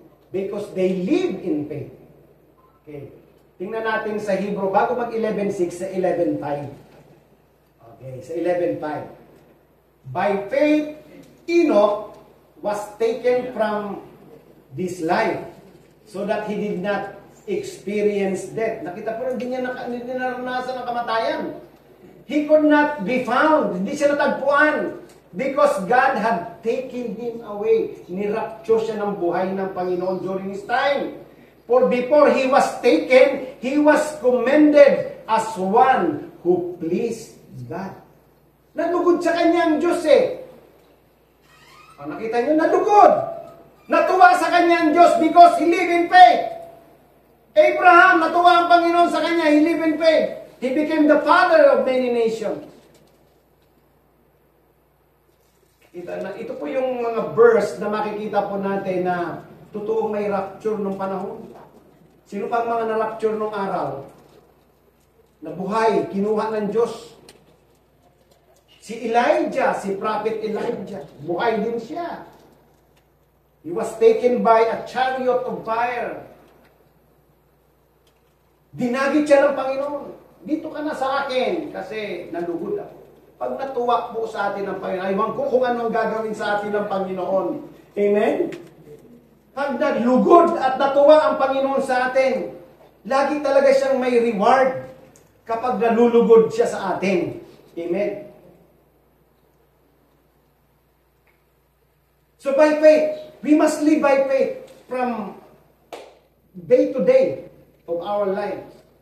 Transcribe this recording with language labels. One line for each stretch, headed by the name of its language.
English: Because they live in faith.
Filipino: Okay. Tingnan natin sa Hebrew, bago mag 11.6 sa 11.5. Okay, sa 11.5.
English: By faith, Enoch was taken from this life so that he did not experience death.
Filipino: Nakita po, hindi niya naranasan ang kamatayan.
English: He could not be found.
Filipino: Hindi siya natagpuan.
English: Because God had taken him away.
Filipino: Nirapture siya ng buhay ng Panginoon
English: during his time. For before he was taken, he was commended as one who pleased God.
Filipino: Nalugod sa kanya ang Diyos eh. Nakita niyo, nalugod. Natuwa sa kanya ang Diyos
English: because he lived in faith.
Filipino: Abraham, natuwa ang Panginoon sa kanya,
English: he lived in faith. He became the father of many nations.
Filipino: Ito po yung mga verse na makikita po natin na totoong may rapture nung panahon. Sino pang mga na-rapture nung araw? Nabuhay, kinuha ng Diyos. Si Elijah, si Prophet Elijah, buhay din siya.
English: He was taken by a chariot of fire.
Filipino: Dinagit siya ng Panginoon. Dito ka na sa akin kasi nalugod ako. Pag natuwa po sa atin ng Panginoon, aywan ko kung ano ang gagawin sa atin ng Panginoon. Amen? Pag nalugod at natuwa ang Panginoon sa atin, lagi talaga siyang may reward kapag nalulugod siya sa atin. Amen?
English: So by faith, we must live by faith from day to day of our lives.